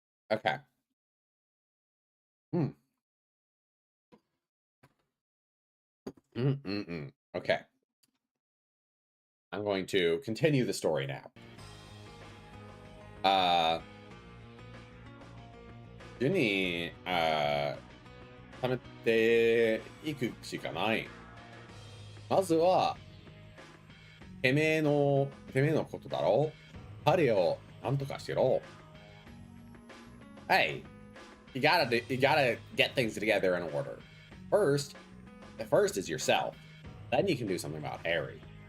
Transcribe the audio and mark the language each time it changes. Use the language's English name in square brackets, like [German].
[English] Okay. Okay. I'm going to continue the story now. [Japanese] 順に、貯めていくしかない。まずは、てめえのことだろう。彼をなんとかしろ。 [English] Hey, you gotta get things together in order. The first is yourself. Then you can do something about Harry.